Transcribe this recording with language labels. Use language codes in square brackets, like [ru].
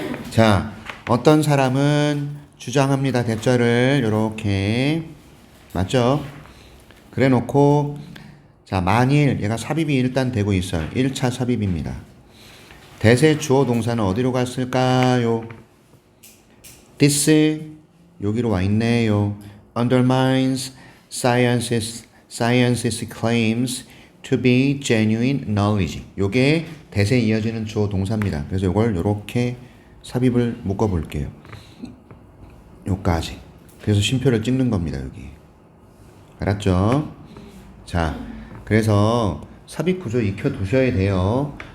[ko] 자, 어떤 사람은 주장합니다. 대절을 요렇게 맞죠? 그래 놓고 자, 만일 얘가 삽입이 일단 되고 있어요. 1차 삽입입니다. 대세 주어 동사는 어디로 갔을까요? This 여기로 와 있네요. [en] Undermines science's claims to be genuine knowledge. [ko] 요게 대세에 이어지는 주어 동사입니다. 그래서 요걸 요렇게 삽입을 묶어 볼게요. 요까지. 그래서 쉼표를 찍는 겁니다. 여기. 알았죠? 자, 그래서 삽입 구조 익혀 두셔야 돼요.